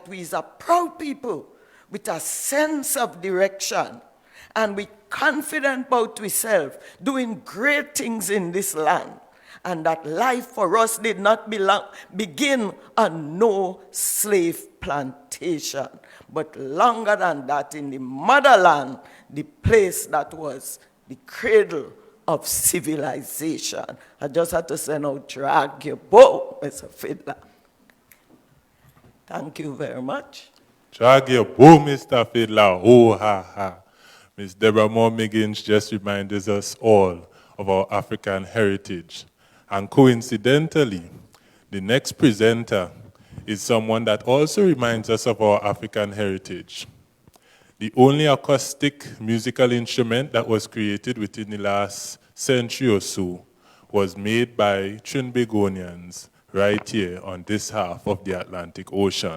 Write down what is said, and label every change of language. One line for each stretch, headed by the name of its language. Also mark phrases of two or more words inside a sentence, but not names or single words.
English: we is a proud people with a sense of direction, and we confident about ourselves, doing great things in this land, and that life for us did not begin on no slave plantation, but longer than that in the motherland, the place that was the cradle of civilization. I just had to say, now drag your bow, Mr. Fiddler. Thank you very much. Drag your bow, Mr. Fiddler. Oh, ha, ha. Miss Deborah Moore Miggins just reminded us all of our African heritage. And coincidentally, the next presenter is someone that also reminds us of our African heritage. The only acoustic musical instrument that was created within the last century or so was made by Trinbagonians right here on this half of the Atlantic Ocean.